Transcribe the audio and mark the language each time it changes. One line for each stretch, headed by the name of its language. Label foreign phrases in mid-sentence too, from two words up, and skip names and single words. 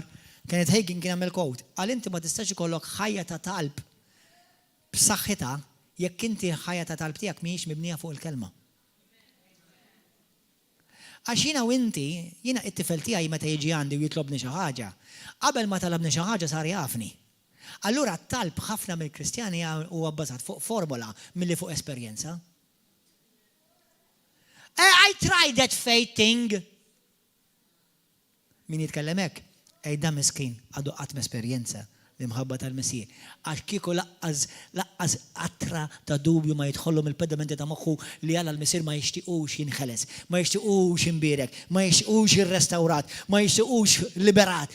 Maltese: Kienet Hagin kien hemm il-quote, għal inti ma tistax ikollok ħajja ta' talb b'saħħitha jekk inti ħajja ta' talb tiegħek mhijiex mibnija fuq il-kelma. Għax jiena u inti, jiena it-tifel tiegħi meta jiġi għandi u jitlobni xi ħaġa, qabel ma talabni xi ħaġa sar jafni. Allura t-talb ħafna mill-Kristjani huwa bbażat fuq formola milli fuq esperjenza.
English: I tried that faith thing.
Maltese: Min jitkellem hekk? Da miskin għadu qatt esperjenza l-imħabba tal-Missier. Għax kieku laqqas qatra ta' dubju ma jidħolhom il-pedamenti ta' moħħu li Alla l-Missier ma jixtiequx jinħeles, ma jixtiequx jinbierek, ma jixtiequx jirrestawrat, ma jixtiequx liberat.